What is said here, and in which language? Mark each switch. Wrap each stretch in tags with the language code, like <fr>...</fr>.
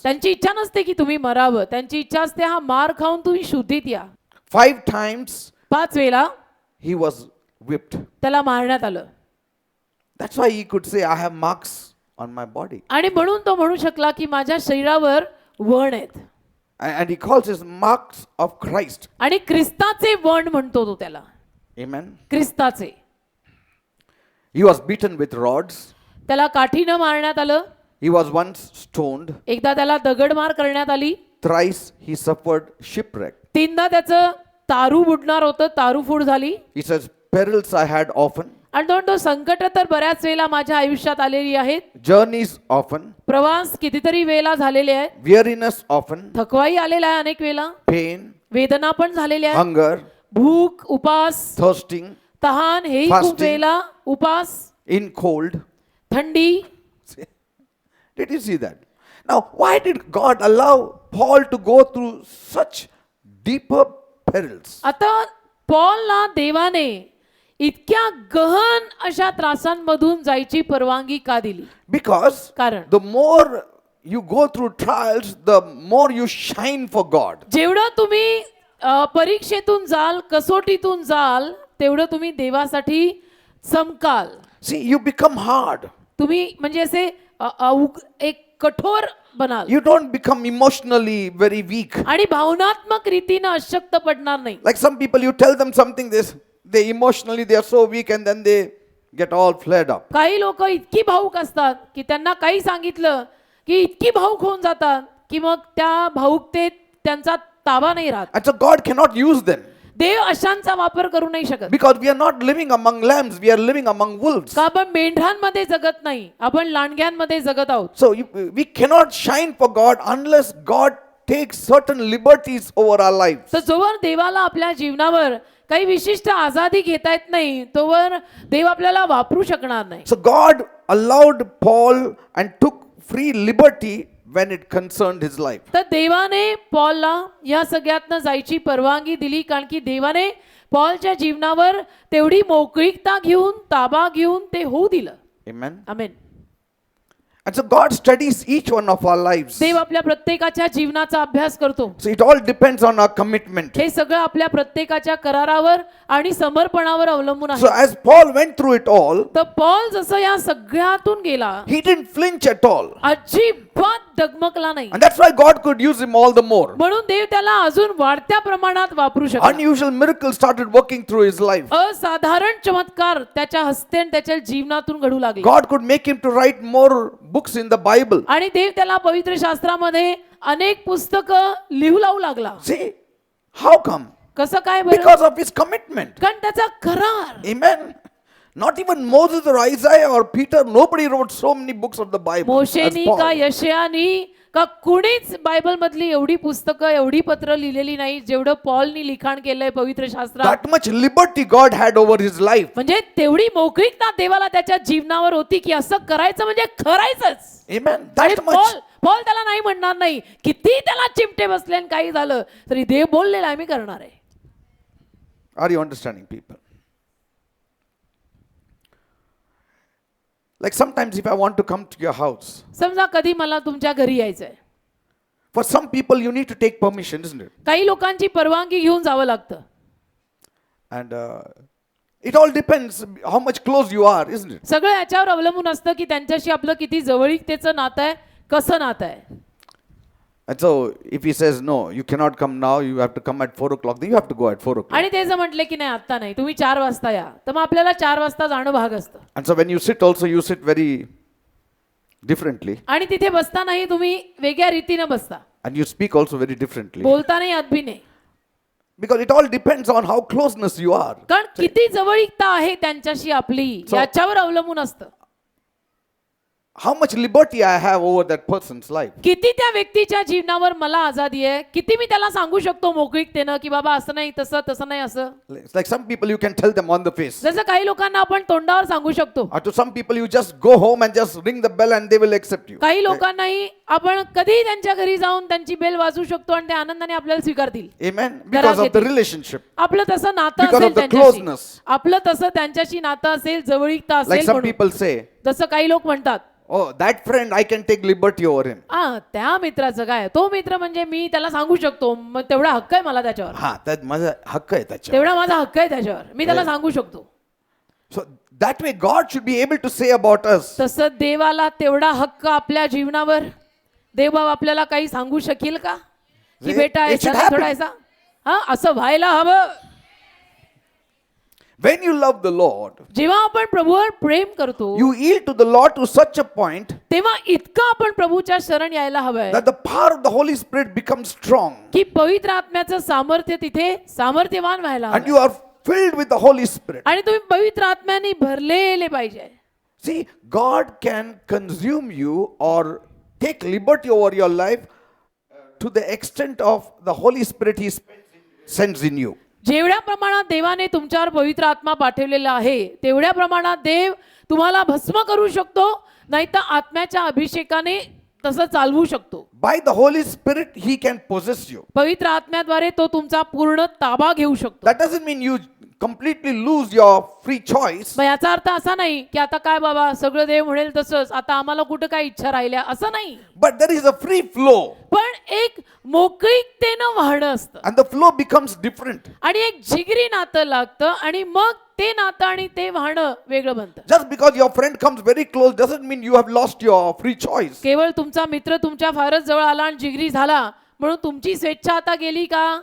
<mr>त्यांची इच्छा नसते की तुम्ही मरावं, त्यांची इच्छा असते हा मार खाऊन तुम्ही शुद्धीत या.</mr> <en>5 times</en> <mr>5 वेळा</mr> <en>he was whipped.</en> <mr>त्याला मारण्यात आलं.</mr> <en>That's why he could say, I have marks on my body.</en> <mr>आणि म्हणून तो म्हणू शकला की माझ्या शरीरावर वण आहेत.</mr> <en>And he calls his marks of Christ.</en> <mr>आणि ख्रिस्ताचे वण म्हणतो तो त्याला.</mr> <en>Amen.</en> <mr>ख्रिस्ताचे.</mr> <en>He was beaten with rods.</en> <mr>त्याला काठीनं मारण्यात आलं.</mr> <en>He was once stoned.</en> <mr>एकदा त्याला दगडमार करण्यात आली.</mr> <en>Thrice he suffered shipwreck.</en> <mr>3दा त्याचं तारू बुडणार होतं, तारूफूड झाली.</mr> <en>He says, perils I had often.</en> <mr>आणि तो म्हणतो संकट तर बऱ्याच वेळेला माझ्या आयुष्यात आलेली आहेत.</mr> <en>Journeys often.</en> <mr>प्रवास कितीतरी वेळेला झालेले आहेत.</mr> <en>Weariness often.</en> <mr>थकवाही आलेला आहे अनेक वेळेला.</mr> <en>Pain.</en> <mr>वेदना पण झालेल्या आहेत.</mr> <en>Hunger.</en> <mr>भूक, उपास,</mr> <en>Thirsting.</en> <mr>तहान, हेही खूप</mr> <en>Fasting.</en> <mr>वेळेला, उपास,</mr> <en>In cold.</en> <mr>थंडी.</mr> <en>Did you see that? Now, why did God allow Paul to go through such deeper perils?</en> <mr>आता पॉलला देवाने इतक्या गहन अशा त्रासांमधून जायची परवानगी का दिली?</mr> <en>Because</en> <mr>कारण</mr> <en>the more you go through trials, the more you shine for God.</en> <mr>जेवढं तुम्ही परीक्षेतून जाल, कसोटीतून जाल, तेवढं तुम्ही देवासाठी चमकाल.</mr> <en>See, you become hard.</en> <mr>तुम्ही म्हणजे असे एक कठोर बनाल</mr> <en>You don't become emotionally very weak.</en> <mr>आणि भावनात्मक रीतीनं अशक्त पडणार नाही.</mr> <en>Like some people, you tell them something, they emotionally they are so weak and then they get all flared up.</en> <mr>काही लोक इतकी भावुक असतात की त्यांना काही सांगितलं की इतकी भावुक होऊन जातात की मग त्या भावुकतेत त्यांचा ताबा नाही राहत.</mr> <en>And so God cannot use them</en> <mr>देव अशांचा वापर करू नाही शकत.</mr> <en>because we are not living among lambs, we are living among wolves.</en> <mr>का आपण मेंढरांमध्ये जगत नाही, आपण लांडग्यांमध्ये जगत आहोत.</mr> <en>So we cannot shine for God unless God takes certain liberties over our lives.</en> <mr>तर जोवर देवाला आपल्या जीवनावर काही विशिष्ट आझादी घेता येत नाही तोवर देव आपल्याला वापरू शकणार नाही.</mr> <en>So God allowed Paul and took free liberty when it concerned his life.</en> <mr>तर देवाने पॉलला या सगळ्यातनं जायची परवानगी दिली कारण की देवाने पॉलच्या जीवनावर तेवढी मोकळीकता घेऊन ताबा घेऊन ते होऊ दिलं.</mr> <en>Amen.</en> <mr>Amen.</mr> <en>And so God studies each one of our lives.</en> <mr>देव आपल्या प्रत्येकाच्या जीवनाचा अभ्यास करतो.</mr> <en>So it all depends on our commitment.</en> <mr>हे सगळं आपल्या प्रत्येकाच्या करारावर आणि समर्पणावर अवलंबून</mr> <en>So</en> <mr>आहे.</mr> <en>as Paul went through it all,</en> <mr>तर पॉल जसं या सगळ्यातून गेला</mr> <en>he didn't flinch at all.</en> <mr>अजिबात डगमगला नाही.</mr> <en>And that's why God could use him all the more.</en> <mr>म्हणून देव त्याला अजून वाढत्या प्रमाणात वापरू शकतो.</mr> <en>Unusual miracles started working through his life.</en> <mr>असाधारण चमत्कार त्याच्या हस्ते आणि त्याच्या जीवनातून घडू लागले.</mr> <en>God could make him to write more books in the Bible.</en> <mr>आणि देव त्याला पवित्र शास्त्रामध्ये अनेक पुस्तकं लिहू लावू लागला.</mr> <en>See, how come?</en> <mr>कसं काय बरं?</mr> <en>Because of his commitment.</en> <mr>कारण त्याचा करार.</mr> <en>Amen. Not even Moses or Isaiah or Peter, nobody wrote so many books of the Bible as</en> <mr>मोशेनी का</mr> <en>Paul.</en> <mr>यशयानी का कुणीच बायबल मधली एवढी पुस्तकं एवढी पत्र लिहिलेली नाही जेवढं पॉलनी लिखाण केलंय पवित्र शास्त्रात.</mr> <en>That much liberty God had over his life.</en> <mr>म्हणजे तेवढी मोकळीकता देवाला त्याच्या जीवनावर होती की असं करायचं म्हणजे करायचंच.</mr> <en>Amen.</en> <mr>आणि</mr> <en>That much.</en> <mr>पॉल त्याला नाही म्हणणार नाही. किती त्याला चिमटे बसले आणि काही झालं तरी देव बोललेला आहे मी करणार आहे.</mr> <en>Are you understanding, people? Like sometimes if I want to come to your house,</en> <mr>समजा कधी मला तुमच्या घरी यायचंय.</mr> <en>for some people you need to take permission, isn't it?</en> <mr>काही लोकांची परवानगी घेऊन जावं लागतं.</mr> <en>And it all depends how much close you are, isn't it?</en> <mr>सगळं याच्यावर अवलंबून असतं की त्यांच्याशी आपलं किती जवळीकतेचं नातं आहे, कसं नातं आहे.</mr> <en>And so if he says no, you cannot come now, you have to come at 4 o'clock, then you have to go at 4 o'clock.</en> <mr>आणि ते जर म्हटले की नाही आत्ता नाही तुम्ही 4 वाजता या तर मग आपल्याला 4 वाजता जाणं भाग असतं.</mr> <en>And so when you sit also, you sit very differently.</en> <mr>आणि तिथे बसतानाही तुम्ही वेगळ्या रीतीने बसता,</mr> <en>And you speak also very differently.</en> <mr>बोलतानाही अदबी नाही.</mr> <en>Because it all depends on how closeness you are.</en> <mr>कारण किती जवळीकता आहे त्यांच्याशी आपली याच्यावर अवलंबून असतं.</mr> <en>How much liberty I have over that person's life.</en> <mr>किती त्या व्यक्तीच्या जीवनावर मला आझादी आहे, किती मी त्याला सांगू शकतो मोकळीकतेनं की बाबा असं नाही तसं तसं नाही असं.</mr> <en>It's like some people you can tell them on the face.</en> <mr>जसं काही लोकांना आपण तोंडावर सांगू शकतो,</mr> <en>Or to some people you just go home and just ring the bell and they will accept you.</en> <mr>काही लोकांनाही आपण कधी त्यांच्या घरी जाऊन त्यांची बेल वाजवू शकतो आणि ते आनंदाने आपल्याला स्वीकारतील.</mr> <en>Amen. Because of the relationship.</en> <mr>आपलं तसं नातं</mr> <en>Because</en> <mr>असेल</mr> <en>of the</en> <mr>त्यांच्याशी,</mr> <en>closeness.</en> <mr>आपलं तसं त्यांच्याशी नातं असेल, जवळीकता</mr> <en>Like</en> <mr>असेल</mr> <en>some</en> <mr>म्हणून.</mr> <en>people say,</en> <mr>जसं काही लोक म्हणतात</mr> <en>oh, that friend, I can take liberty over him.</en> <mr>त्या मित्राचं काय, तो मित्र म्हणजे मी त्याला सांगू शकतो, मग तेवढा हक्क आहे मला त्याच्यावर, हा, त्यात माझा हक्क आहे त्याच्यावर. तेवढा माझा हक्क आहे त्याच्यावर, मी त्याला सांगू शकतो.</mr> <en>So that way God should be able to say about us.</en> <mr>तसं देवाला तेवढा हक्क आपल्या जीवनावर, देवबाब आपल्याला काही सांगू शकेल का की</mr> <en>It</en> <mr>बेटा</mr> <en>should</en> <mr>ऐसा नाही,</mr> <en>happen.</en> <mr>थोडा ऐसा, हा असं व्हायला हवं.</mr> <en>When you love the Lord,</en> <mr>जेव्हा आपण प्रभूवर प्रेम करतो</mr> <en>you yield to the Lord to such a point</en> <mr>तेव्हा इतकं आपण प्रभूच्या शरण यायला हवंय</mr> <en>that the power of the Holy Spirit becomes strong</en> <mr>की पवित्र आत्म्याचं सामर्थ्य तिथे सामर्थ्यवान व्हायला</mr> <en>and</en> <mr>हवंय.</mr> <en>you are filled with the Holy Spirit.</en> <mr>आणि तुम्ही पवित्र आत्म्याने भरलेले पाहिजे.</mr> <en>See, God can consume you or take liberty over your life to the extent of the Holy Spirit He sends in you.</en> <mr>जेवढ्या प्रमाणात देवाने तुमच्यावर पवित्र आत्मा पाठवलेला आहे तेवढ्या प्रमाणात देव तुम्हाला भस्म करू शकतो, नाही तर आत्म्याच्या अभिषेकाने तसं चालवू शकतो.</mr> <en>By the Holy Spirit He can possess you.</en> <mr>पवित्र आत्म्याद्वारे तो तुमचा पूर्ण ताबा घेऊ शकतो.</mr> <en>That doesn't mean you completely lose your free choice.</en> <mr>मग याचा अर्थ असा नाही की आता काय बाबा सगळं देव म्हणेल तसंच, आता आम्हाला कुठं काय इच्छा राहिल्या, असं नाही.</mr> <en>But there is a free flow.</en> <mr>पण एक मोकळीकतेनं वाहणं असतं</mr> <en>and the flow becomes different.</en> <mr>आणि एक जिगरी नातं लागतं आणि मग ते नातं आणि ते वाहणं वेगळं बनतं.</mr> <en>Just because your friend comes very close doesn't mean you have lost your free choice.</en> <mr>केवळ तुमचा मित्र तुमच्या फारच जवळ आला आणि जिगरी झाला म्हणून तुमची स्वेच्छा आता गेली का?</mr>